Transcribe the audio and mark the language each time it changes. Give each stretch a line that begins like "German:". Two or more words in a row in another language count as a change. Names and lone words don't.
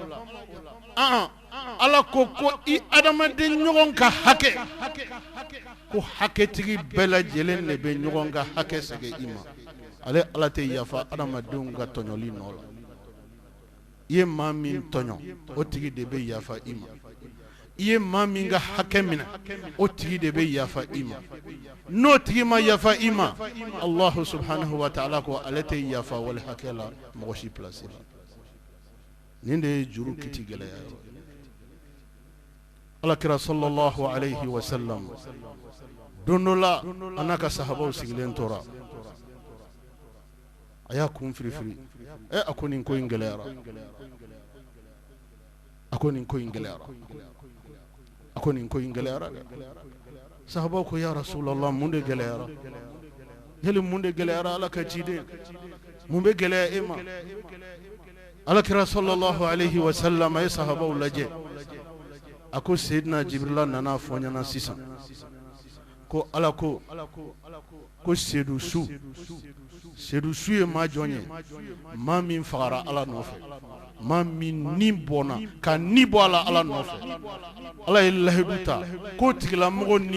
Bambara: ala ko i adamaden ɲɔgɔn ka hakɛ ko hakɛtigi bɛɛ lajɛlen de bɛ ɲɔgɔn ka hakɛ segin i ma ale ala tɛ yafa adamadenw ka tɔɲɔli nɔ la i ye maa min tɔɲɔ o tigi de bɛ yafa i ma i ye maa min ka hakɛ minɛ o tigi de bɛ yafa i ma n'o tigi ma yafa i ma
Arabic: الله سبحانه وتعالى
Bambara: ko ale tɛ yafa wale hakɛ la mɔgɔ si place la nin de ye juru kiti gɛlɛya ye alakira
Arabic: صلى الله عليه وسلم
Bambara: don dɔ la a n'a ka sahabaw sigilen tora a y'a kun firifiri a ko nin ko in gɛlɛyara a ko nin ko in gɛlɛyara a ko nin ko in gɛlɛyara dɛ sahabaw ko
Arabic: يا رسول الله
Bambara: mun de gɛlɛyara yali mun de gɛlɛyara ala ka ciden mun bɛ gɛlɛya e ma alakira
Arabic: صلى الله عليه و
Bambara: sallam a ye sahabaw lajɛ a ko seyidina jibrila nana fɔ ɲɛna sisan ko ala ko seedu su ye maa jɔn ye maa min fagara ala nɔfɛ maa min ni bɔnna ka ni bɔ a la ala nɔfɛ ala ye lahidu ta ko tigilamɔgɔ ni